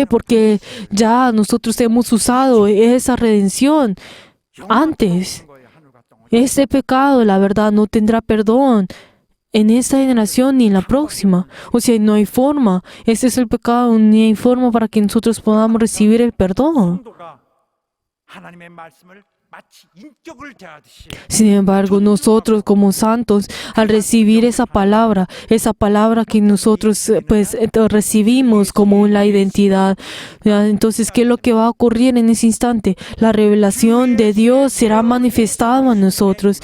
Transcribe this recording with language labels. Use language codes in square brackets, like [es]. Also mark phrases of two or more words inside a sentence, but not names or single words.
[es] Porque ya nosotros hemos usado esa redención antes. Este pecado, la verdad, no tendrá perdón en esta generación ni en la próxima. O sea, no hay forma. Este es el pecado, ni hay forma para que nosotros podamos recibir el perdón. [ko] 성도가 하나님의 말씀을 마치 인격을 대하듯이 [es] Sin embargo, nosotros como santos, al recibir esa palabra que nosotros recibimos como la identidad, entonces, ¿qué es lo que va a ocurrir en ese instante? La revelación de Dios será manifestada en nosotros.